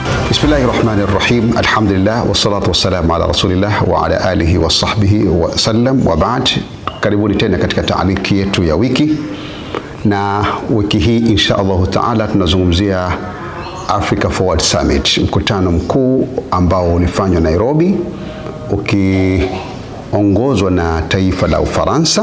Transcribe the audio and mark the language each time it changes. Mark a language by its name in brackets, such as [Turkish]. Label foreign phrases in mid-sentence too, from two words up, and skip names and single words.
[Arabic] بسم الله الرحمن الرحيم. الحمد لله والصلاة والسلام على رسول الله وعلى آله وصحبه وسلم وبعد. [Swahili] Karibuni tena katika taaliki yetu ya wiki, na wiki hii [Arabic] إن شاء الله تعالى [Swahili] tunazungumzia Africa Forward Summit, mkutano mkuu ambao ulifanywa Nairobi ukiongozwa na taifa la Ufaransa.